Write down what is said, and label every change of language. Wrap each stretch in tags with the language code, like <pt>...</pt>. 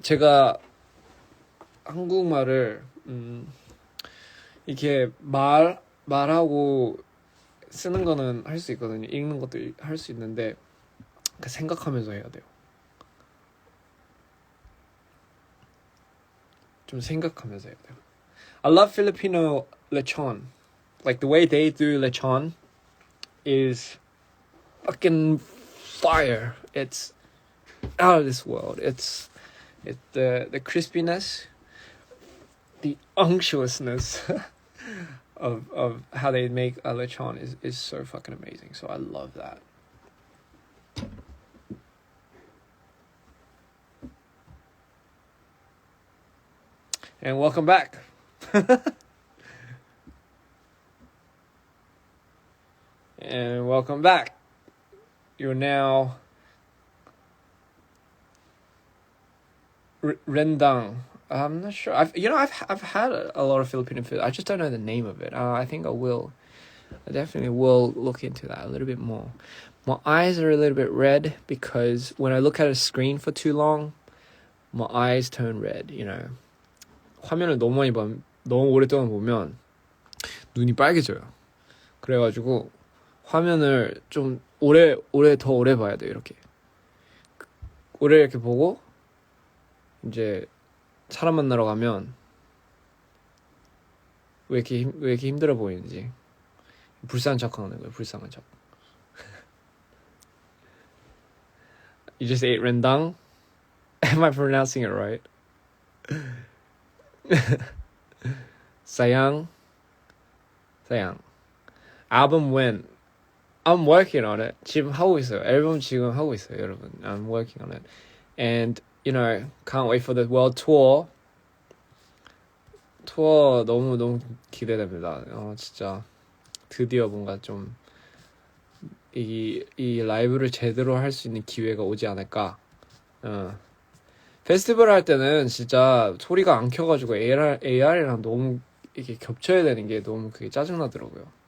<ko>제가 한국말을 이렇게 말하고 쓰는 거는 할 수 있거든요. 읽는 것도 할 수 있는데 생각하면서 해야 돼요. 좀 생각하면서 해야 돼요.</ko> <en>I love Filipino lechon. Like the way they do lechon is fucking fire. It's out of this world. It's the crispiness, the unctuousness of how they make a lechon is so fucking amazing. So I love that. And welcome back. And welcome back. You're now rendang. I'm not sure. I've had a lot of Filipino food. I just don't know the name of it. I think I will. I definitely will look into that a little bit more. My eyes are a little bit red because when I look at a screen for too long, my eyes turn red.</en> <ko>You know, 화면을 너무 오랫동안 보면 눈이 빨개져요. 그래가지고 화면을 좀 더 오래 봐야 돼요. 이렇게 오래 이렇게 보고 이제 사람 만나러 가면 왜 이렇게 힘들어 보이는지 불쌍한 척하는 거예요. 불쌍한 척.</ko> <en>You just ate rendang? Am I pronouncing it right?</en> <ms>sayang.</ms> <en>Album when? I'm working on it.</en> <ko>지금 하고 있어요. 앨범 지금 하고 있어요, 여러분.</ko> <en>I'm working on it. And you know, can't wait for the world tour.</en> <ko>투어 너무 기대됩니다. 진짜 드디어 뭔가 좀 이 라이브를 제대로 할 수 있는 기회가 오지 않을까. 페스티벌 할 때는 진짜 소리가 안 켜가지고 AR이랑 너무 이렇게 겹쳐야 되는 게 너무 그게 짜증나더라고요.</ko>